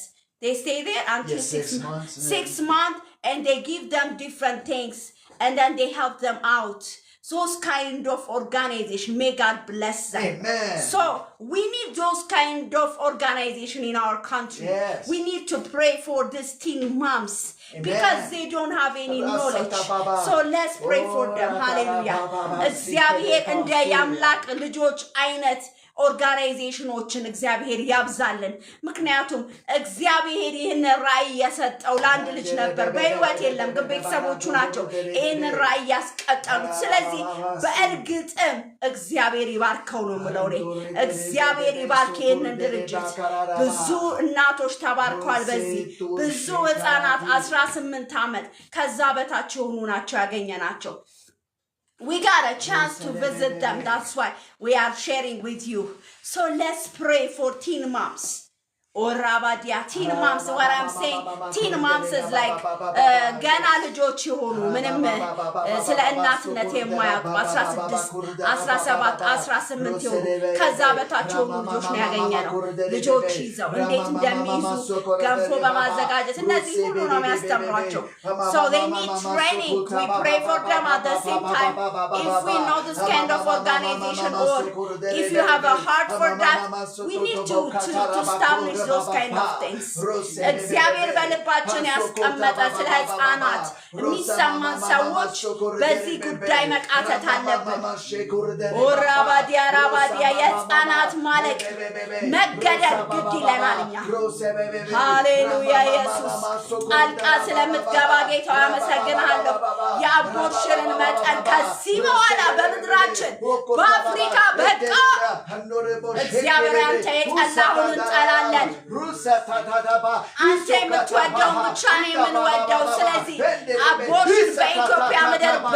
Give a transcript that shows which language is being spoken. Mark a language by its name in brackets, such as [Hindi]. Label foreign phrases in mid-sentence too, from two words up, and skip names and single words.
[English] They stay there until 6 months. 6 months, and they give them different things, and then they help them out. Those kind of organization, may God bless them. Amen. So we need those kind of organization in our country. Yes. We need to pray for these teen moms. Amen. Because they don't have any knowledge. So let's pray for them. [Amharic] Hallelujah. እግዚአብሔር እንደ ያምላክ ልጆች አይነት ኦርጋናይዜሽኖችን እግዚአብሔር ያብዛልን ምክንያቱም እግዚአብሔር ይህን ራእይ የሰጠው ለአንድ ልጅ ነበር በህይወት የለም ግን ቤተሰቦቹ ናቸው ይህን ራእይ ያስቀጠሉት ስለዚህ በእርግጥም እግዚአብሔር ይባርከው ነው የምለው እግዚአብሔር ይባርክ ይህንን ድርጅት ብዙ እናቶች ተባርከዋል በዚህ ብዙ ህፃናት 18 ዓመት ከዛ በታች የሆኑ ናቸው ያገኘናቸው [English] We got a chance to visit them. That's why we are sharing with you. So let's pray for teen moms. Or Rabadia, teen moms, what I'm saying, teen moms is like, Gana [Amharic] ልጆች የሆኑ ምንም ስለ እናትነት የማያውቁ 16 17 18 የሆኑ ከዛ በታች የሆኑ ልጆች ነው ያገኘነው ልጆች ይዘው እንዴት እንደሚይዙ ገንፎ በማዘጋጀት እነዚህ ሁሉ ነው የሚያስተምሯቸው so they need training we pray for them at the same time if we know this kind of organization or if you have a heart for that we need to establish those kind of things. እግዚአብሔር በልባችን ያስቀመጠ ስለ ህፃናት የሚሰማን ሰዎች በዚህ ጉዳይ መቃተት አለብን ራባዲያ የህፃናት ማለቅ መገደል ግድ ይለናል እኛ ሃሌሉያ ኢየሱስ ጣልቃ ስለምትገባ ጌታ ያመሰግናለሁ የአቦርሽንን መጠን ከዚህ በኋላ በምድራችን በአፍሪካ በቃ እግዚአብሔር አንተ የጠላውን እንጠላለን አንተ የምትወደው ብቻ ነው የምንወደው ስለዚህ አቦርሽን በኢትዮጵያ ምድር